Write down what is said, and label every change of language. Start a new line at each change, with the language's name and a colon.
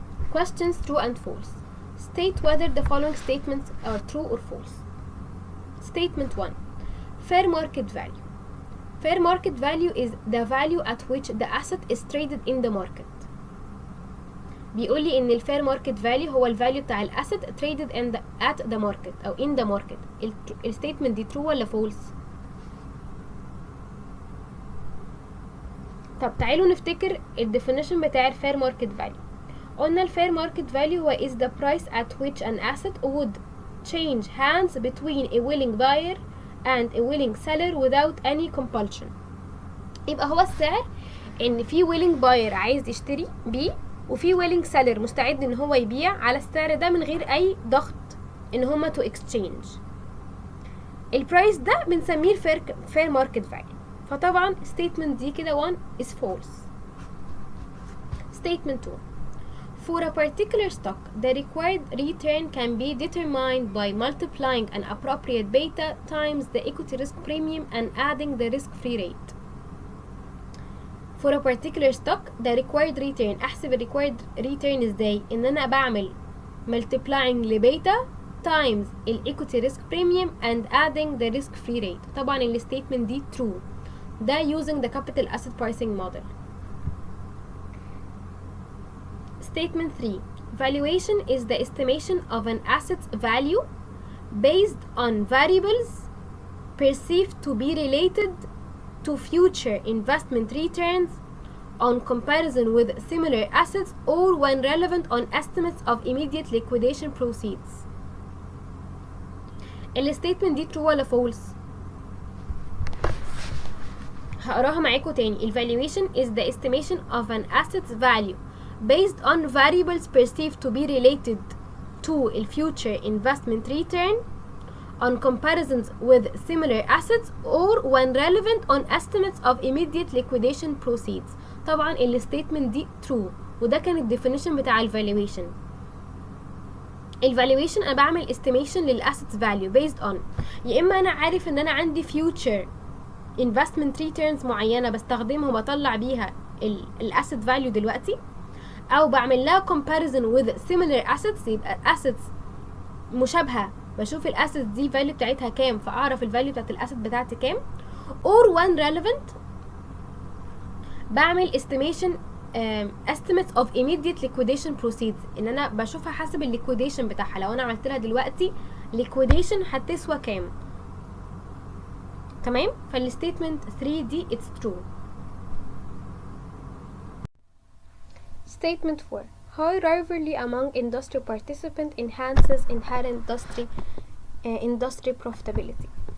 English: Questions true and false. State whether the following statements are true or false. Statement 1. Fair market value. Fair market value is the value at which the asset is traded in the market.
Arabic: بيقول لي ان الفير ماركت فاليو هو الفاليو بتاع الاسيت
English: traded at the market
Arabic: او
English: in the market.
Arabic: الستيتمنت دي true ولا false؟ طب تعالوا نفتكر الديفينيشن بتاع الفير ماركت فاليو. قلنا
English: الفير market value هو is the price at which an asset would change hands between a willing buyer and a willing seller without any compulsion.
Arabic: يبقى هو السعر ان في willing buyer عايز يشتري بيه وفي willing seller مستعد ان هو يبيع على السعر ده من غير اي ضغط ان هما
English: to exchange.
Arabic: البرايس ده بنسميه fair market value. فطبعا statement دي كده 1
English: is false. Statement 2. For a particular stock, the required return can be determined by multiplying an appropriate beta times the equity risk premium and adding the risk-free rate. For a particular stock, the required return. أحسب required return
Arabic: ازاي؟ إن أنا بعمل
English: multiplying لبيتا times equity risk premium and adding the risk-free rate.
Arabic: طبعا الstatement دي true.
English: ده using the capital asset pricing model. Statement 3. Valuation is the estimation of an asset's value based on variables perceived to be related to future investment returns on comparison with similar assets or when relevant on estimates of immediate liquidation proceeds.
Arabic: الستيتمنت دي true ولا false؟ هقراها معاكم تاني.
English: Valuation is the estimation of an asset's value based on variables perceived to be related to a future investment return on comparisons with similar assets or when relevant on estimates of immediate liquidation proceeds.
Arabic: طبعا الستيتمنت دي true وده كان الديفينيشن بتاع الفالويشن. الفالويشن انا بعمل estimation للاسيتس value based on يا اما انا عارف ان انا عندي
English: future investment returns
Arabic: معينه بستخدمها وبطلع بيها الاسيت value دلوقتي، او بعمل لها
English: comparison with similar assets
Arabic: يبقى assets مشابهه بشوف الاسيت دي value بتاعتها كام فاعرف الفاليو بتاعت الاسيت بتاعتي كام،
English: or when relevant
Arabic: بعمل
English: estimation estimates of immediate liquidation proceeds
Arabic: ان انا بشوفها حسب الليكويديشن بتاعها. لو انا عملت لها دلوقتي liquidation هتسوى كام. تمام. فالستيتمنت 3 دي
English: it's true. Statement 4. High rivalry among industry participants enhances inherent industry profitability.